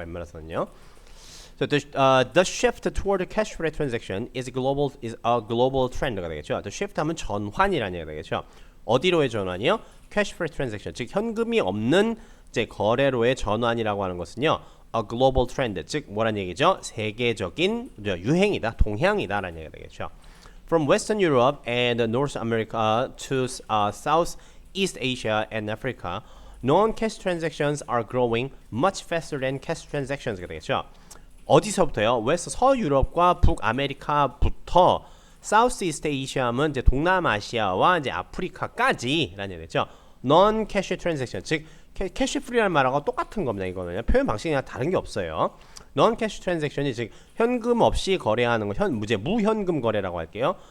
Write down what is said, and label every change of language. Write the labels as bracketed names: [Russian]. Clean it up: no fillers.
[Korean] 웬만해서는요. [English] So the shift toward cash-free transaction is a global trend가 되겠죠. [Korean] The shift 하면 전환이라는 얘기가 되겠죠. 어디로의 전환이요? cash-free transaction, 즉 현금이 없는 이제 거래로의 전환이라고 하는 것은요, [English] a global trend, [Korean] 즉 뭐란 얘기죠? 세계적인 유행이다, 동향이다라는 얘기가 되겠죠. [English] From Western Europe and North America to Southeast Asia and Africa, non-cash transactions are growing much faster than cash transactions가 되겠죠. [Korean] 어디서부터요? 서유럽과 북아메리카부터 사우스이스트 에이시아면 이제 동남아시아와 이제 아프리카까지라는 얘기죠. non-cash transaction, 즉 캐시 프리라는 말하고 똑같은 겁니다. 이거는 표현 방식이 그냥 다른 게 없어요. non-cash transaction이 즉 현금 없이 거래하는 거, 무현금 거래라고 할게요.